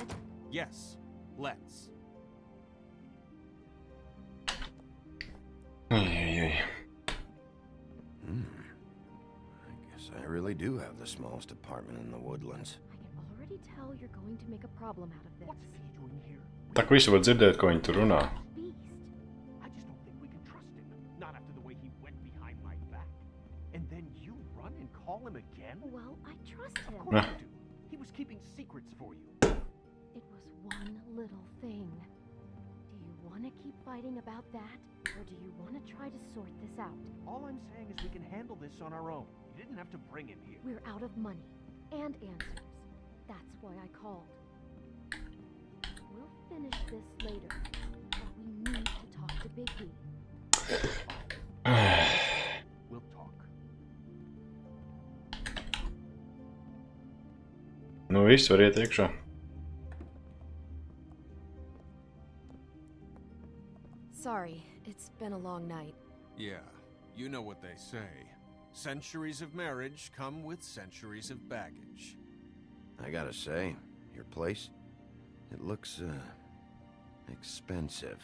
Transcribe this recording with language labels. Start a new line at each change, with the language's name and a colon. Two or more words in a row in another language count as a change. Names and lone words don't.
English: Yes, let's. I guess I really do have the smallest apartment in the woodlands. I can already tell you're going to make a problem out of this. What's he doing here?
Latvian: Tā kā visu var dzirdēt, ko viņi tur runā.
English: Beast. I just don't think we can trust him. Not after the way he went behind my back. And then you run and call him again? Well, I trust him. Of course you do. He was keeping secrets for you. It was one little thing. Do you want to keep fighting about that? Or do you want to try to sort this out? All I'm saying is we can handle this on our own. You didn't have to bring him here. We're out of money and answers. That's why I called. We'll finish this later, but we need to talk to Bigby. We'll talk.
Latvian: Nu, Nu viss, var iet iekšā.
English: Sorry, it's been a long night. Yeah, you know what they say. Centuries of marriage come with centuries of baggage. I gotta say, your place, it looks, expensive.